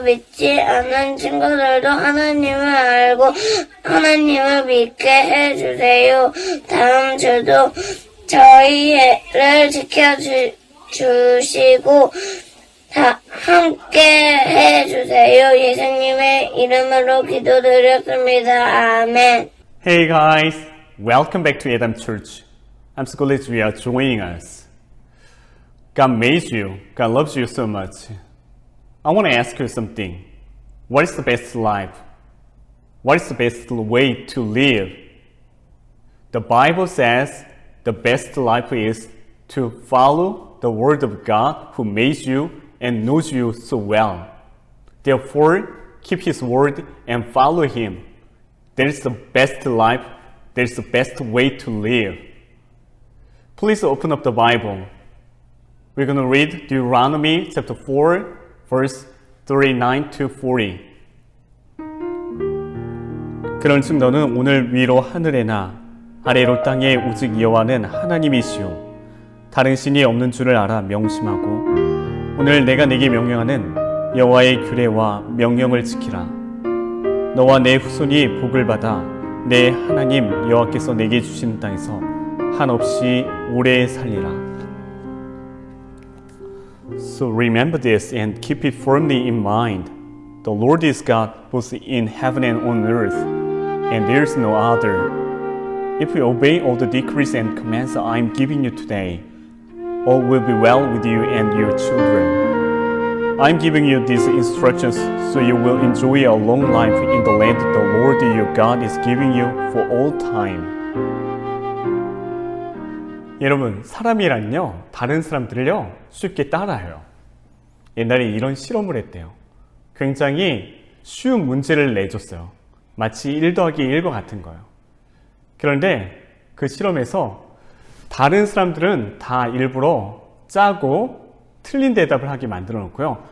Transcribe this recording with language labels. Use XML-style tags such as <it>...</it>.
<ko>믿지 않는 친구들도 하나님을 알고 하나님을 믿게 해주세요. 다음 주도 저희를 지켜주시고 다 함께 해주세요. 예수님의 이름으로 기도드렸습니다. 아멘.</ko> <en>Hey guys, welcome back to Adam Church. I'm so glad you are joining us. God made you. God loves you so much. I want to ask you something. What is the best life? What is the best way to live? The Bible says the best life is to follow the word of God who made you and knows you so well. Therefore, keep his word and follow him. That is the best life. That is the best way to live. Please open up the Bible. We're going to read Deuteronomy chapter 4, verse 39 to 40.</en> <ko>그런즉 너는 오늘 위로 하늘에나 아래로 땅에 오직 여호와는 하나님이시오. 다른 신이 없는 줄을 알아 명심하고 오늘 내가 네게 명령하는 여호와의 규례와 명령을 지키라. 너와 내 후손이 복을 받아 내 하나님 여호와께서 내게 주시는 땅에서 한없이 오래 살리라.</ko> <en>So remember this and keep it firmly in mind. The Lord is God both in heaven and on earth, and there is no other. If you obey all the decrees and commands I am giving you today, all will be well with you and your children. I am giving you these instructions so you will enjoy a long life in the land the Lord your God is giving you for all time.</en> <ko>여러분, 사람이란요, 다른 사람들을요, 쉽게 따라해요. 옛날에 이런 실험을 했대요. 굉장히 쉬운 문제를 내줬어요. 마치 1 더하기 1과 같은 거예요. 그런데 그 실험에서 다른 사람들은 다 일부러 짜고 틀린 대답을 하게 만들어 놓고요.</ko>